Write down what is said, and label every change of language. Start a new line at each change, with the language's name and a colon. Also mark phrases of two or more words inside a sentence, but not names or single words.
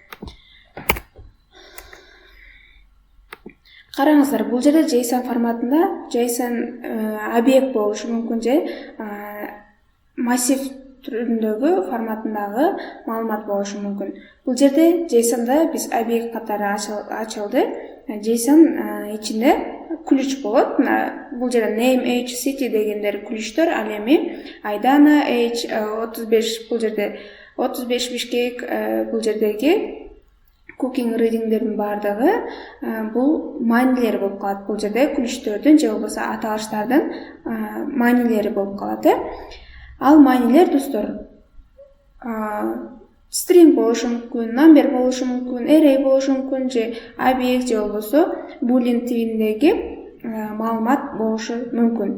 Kyrgyz: Караңыздар, бул жерде JSON форматында JSON объект болушу мүмкүн же массив түрүндөгү форматындагы маалымат болушу мүмкүн. Бул жерде JSON-да биз объект катары ачылды. JSON ичинде ключ болот. Бул жерде
English: name, age, city
Kyrgyz: дегендер ключтөр, ал эми Айдана, age 35, бул жерде 35 Бишкек, бул жердеги
English: cooking readingдердин
Kyrgyz: бардыгы бул маанилери болуп калат. Бул жерде ключтөрдүн же болбосо аталыштардын маанилери болуп калат. Ал маанилер достор string болушу мүмкүн, number болушу мүмкүн, array болушу мүмкүн же объект же болбосо boolean тибиндеги маалымат болушу мүмкүн.